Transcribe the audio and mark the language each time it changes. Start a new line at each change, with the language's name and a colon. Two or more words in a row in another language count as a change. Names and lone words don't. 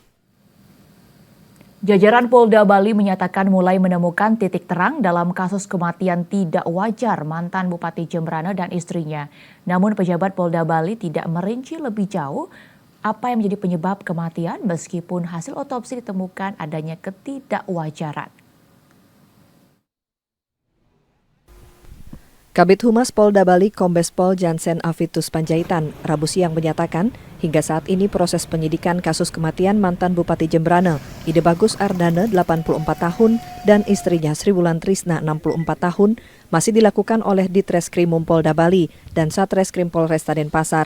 Indonesian: Jajaran Polda Bali menyatakan mulai menemukan titik terang dalam kasus kematian tidak wajar mantan Bupati Jembrana dan istrinya. Namun pejabat Polda Bali tidak merinci lebih jauh apa yang menjadi penyebab kematian meskipun hasil otopsi ditemukan adanya ketidakwajaran. Kabid Humas Polda Bali Kombes Pol Jansen Afitus Panjaitan Rabu siang menyatakan, hingga saat ini proses penyidikan kasus kematian mantan Bupati Jembrana, Ide Bagus Ardana 84 tahun dan istrinya Sri Wulan Trisna 64 tahun masih dilakukan oleh Ditreskrimum Polda Bali dan Satreskrim Polresta Denpasar.